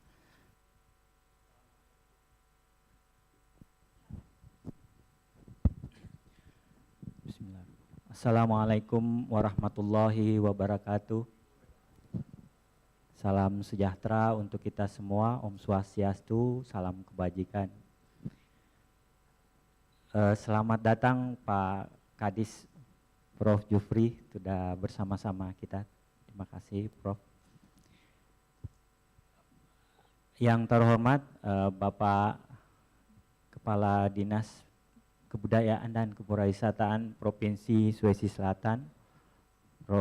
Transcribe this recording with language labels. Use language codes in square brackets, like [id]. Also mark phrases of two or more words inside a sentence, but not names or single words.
[ar] Bismillah. السلام عليكم ورحمة الله وبركاته. [id] Salam sejahtera untuk kita semua. [ban] Om Swastiastu, [id] salam kebajikan. Selamat datang Pak Kadis Prof. Jufri, sudah bersama-sama kita. Terima kasih Prof. Yang terhormat Bapak Kepala Dinas Kebudayaan dan Kepariwisataan Provinsi Sulawesi Selatan, Prof.